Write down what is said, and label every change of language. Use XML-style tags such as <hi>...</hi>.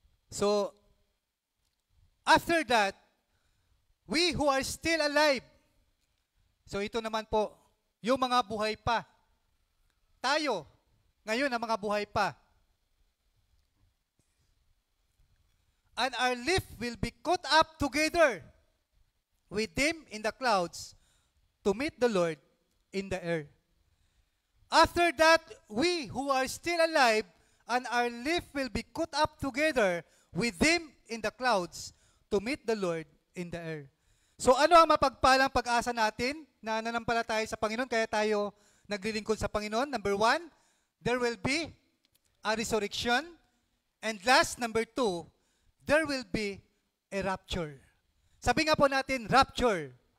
<en>So, after that, we who are still alive.</en> <tl>So ito naman po, yung mga buhay pa. Tayo, ngayon ang mga buhay pa.</tl> <en>And our life will be caught up together with them in the clouds to meet the Lord in the air. After that, we who are still alive and our life will be caught up together with them in the clouds to meet the Lord in the air.</en> <tl>So ano ang mapagpalang pag-asa natin na nanampalataya sa Panginoon kaya tayo naglilingkod sa Panginoon?</tl> <en>Number 1, there will be a resurrection. And last, number 2, there will be a rapture.</en> <tl>Sabi nga po natin, rapture.</tl>